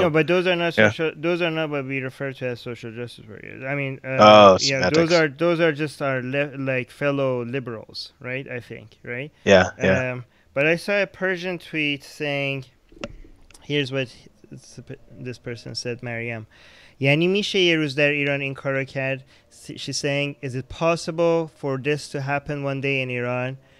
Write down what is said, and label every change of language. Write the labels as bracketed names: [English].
[English] no, but those are not social. Those are not what we refer to as social justice warriors. I mean, those are just our like fellow liberals, right? I think, right? Yeah. But I saw a Persian tweet saying, "Here's what this person said, Mariam. [Persian] یعنی میشه یه روز در ایران این کارو کرد." [English] She's saying, is it possible for this to happen one day in Iran?